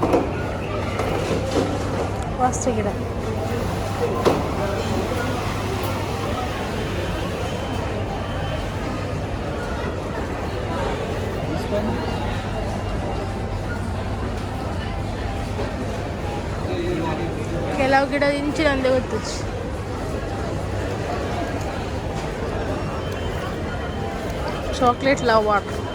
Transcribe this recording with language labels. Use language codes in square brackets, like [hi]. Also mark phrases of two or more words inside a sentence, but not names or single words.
[tcy] ವಾಸ್ತು ಗಿಡ. [en] This one. [tcy] ಕೆಲವು ಗಿಡ ಇಂಚಿನಂದೇ ಗೊತ್ತು. [en] chocolate love water.